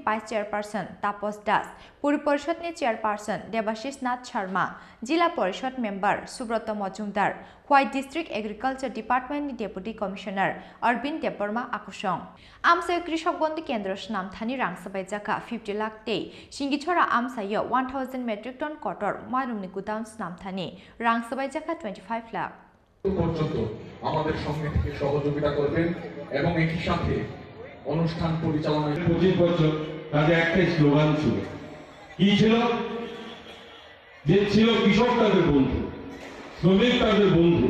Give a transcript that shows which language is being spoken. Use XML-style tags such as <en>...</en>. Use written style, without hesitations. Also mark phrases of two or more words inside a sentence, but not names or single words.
<trp>Vice Chairperson Tapos Das Puri Parishad ni Chairperson Debashish Nath Sharma Jila Parishad Member Subroto Majumdar Khwai District Agriculture Department ni Deputy Commissioner Arvind Deparma Akushong Amsayo Krishok Bondhu Kendra Namthani Rangsabai Jaka 50 lakh Te Shingichora Amsayo 1000</trp> <en>metric ton</en> <trp>kotor Mairumni Gudaun Namthani Rangsabai Jaka 25 lakh</trp> <bn>পর্যন্ত আমাদের সঙ্গে থেকে সহযোগিতা করবেন এবং একই সাথে অনুষ্ঠান পরিচালনায় 25 বছর তাদের একটাই স্লোগান ছিল, কি ছিল? যে ছিল কৃষক তাদের বন্ধু, শ্রমিক তাদের বন্ধু।</bn>